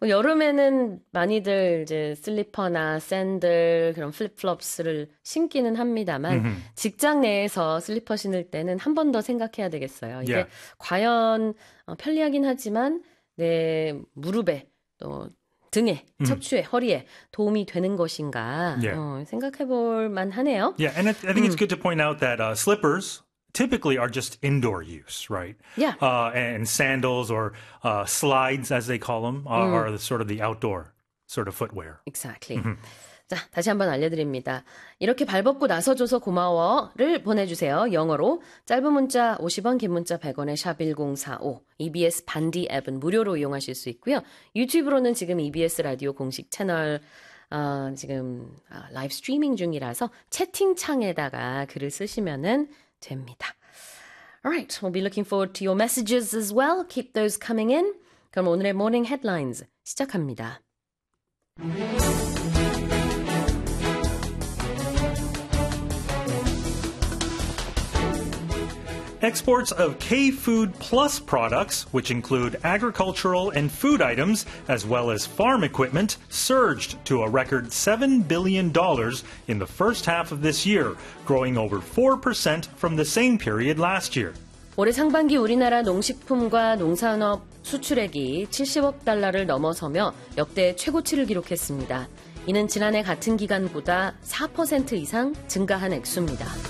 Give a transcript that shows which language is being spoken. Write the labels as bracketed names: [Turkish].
[Korean] 뭐, 여름에는 많이들 이제 슬리퍼나 샌들, 그런 플립플롭스를 신기는 합니다만 직장 내에서 슬리퍼 신을 때는 한 번 더 생각해야 되겠어요. 이게 과연 편리하긴 하지만 내 무릎에 또 등에, 척추에, 허리에 도움이 되는 것인가 생각해 볼 만하네요. [English] Yeah, and I think it's good to point out that slippers typically are just indoor use, right? Yeah. And sandals or slides, as they call them, are the sort of the outdoor sort of footwear. Exactly. [Korean] 자, 다시 한번 알려드립니다. 이렇게 발 벗고 나서줘서 고마워를 보내주세요. 영어로 짧은 문자 50원, 긴 문자 100원에 샵 1045. EBS 반디 앱은 무료로 이용하실 수 있고요. 유튜브로는 지금 EBS 라디오 공식 채널 지금 라이브 스트리밍 중이라서 채팅창에다가 글을 쓰시면은 됩니다. [English] Alright, we'll be looking forward to your messages as well. Keep those coming in. [Korean] 그럼 오늘의 모닝 헤드라인즈 시작합니다. [English] Exports of K-food plus products, which include agricultural and food items, as well as farm equipment, surged to a record $7 billion in the first half of this year, growing over 4% from the same period last year. [Korean] 올해 상반기 우리나라 농식품과 농산업 수출액이 70억 달러를 넘어서며 역대 최고치를 기록했습니다. 이는 지난해 같은 기간보다 4% 이상 증가한 액수입니다.